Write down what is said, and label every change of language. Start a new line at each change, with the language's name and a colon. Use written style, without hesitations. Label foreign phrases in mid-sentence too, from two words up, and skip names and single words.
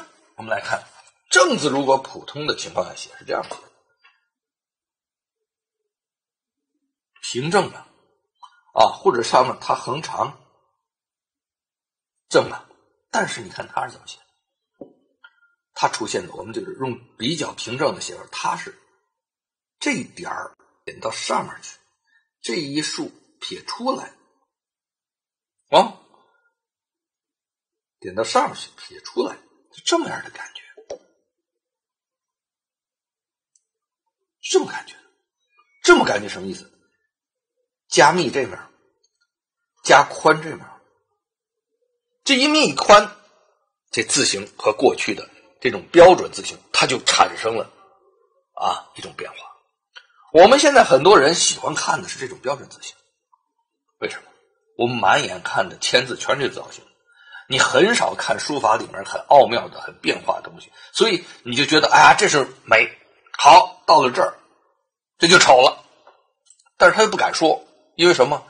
Chinese: 我們來看正字，如果普通的情況下寫是這樣子的，平正了啊，或者上面它橫長正了，但是你看它是怎麼寫的？它出現的我們就是用比較平正的写法，它是這一點兒點到上面去，這一豎撇出來啊，點到上面去撇出來，就這麼樣的感覺，這麼感覺什麼意思？加密這面，加寬這面，這一密一寬，這字形和過去的這種標準字形，它就產生了一種變化。我們現在很多人喜歡看的是這種標準字形，為什麼？我們滿眼看的簽字全是造型，你很少看書法裡面很奧妙的、很變化的東西，所以你就覺得哎呀，這是美。好，到了這兒，這就醜了，但是他又不敢說，因為什麼？